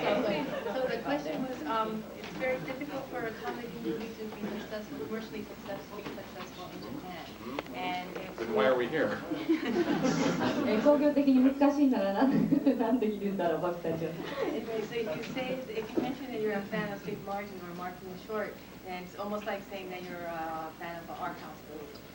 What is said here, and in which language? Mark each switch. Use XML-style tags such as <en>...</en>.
<en>So the question was, it's very difficult for a comedy movie to be successful, commercially successful in Japan. And Then why are we here?</en> <ja>工業的に難しいならなんでいるんだろう、僕たちは。</ja> <en>So if you mention that you're a fan of Steve Martin or Martin Short, then it's almost like saying that you're a fan of an art house movie.</en>